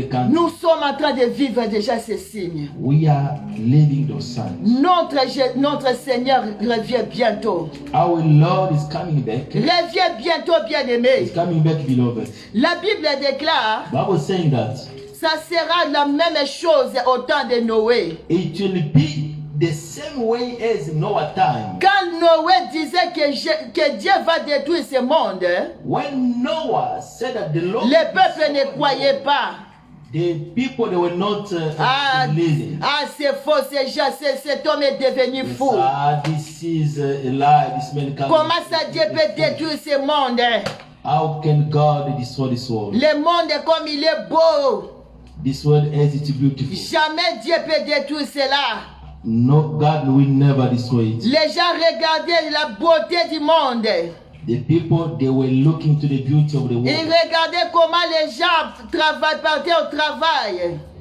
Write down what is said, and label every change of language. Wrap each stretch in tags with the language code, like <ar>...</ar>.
<fr>Nous sommes en train de vivre déjà ces signes.</fr> <en>We are living those signs.</en> <fr>Notre Seigneur revient bientôt.</fr> <en>Our Lord is coming back.</en> <fr>Revient bientôt, bien-aimé.</fr> <en>He's coming back, beloved.</en> <fr>La Bible déclare,</fr> <en>Bible saying that</en> <fr>ça sera la même chose au temps de Noé.</fr> <en>it will be the same way as Noah time.</en> <fr>Quand Noé disait que Dieu va détruire ce monde,</fr> <en>When Noah said that the Lord,</en> <fr>les peuples ne croyaient pas.</fr> <en>the people they were not believing.</en> <fr>C'est faux, cet homme est devenu fou.</fr> <en>This is a lie. This man can't.</en> <fr>Comment ça Dieu peut détruire ce monde?</fr> <en>How can God destroy this world?</en> <fr>Le monde comme il est beau.</fr> <en>This world as it's beautiful.</en> <fr>Jamais Dieu peut détruire cela.</fr> <en>No, God will never destroy it.</en> <fr>Les gens regardaient la beauté du monde.</fr> <en>The people, they were looking to the beauty of the world.</en> <fr>Ils regardaient comment les gens partaient au travail.</fr>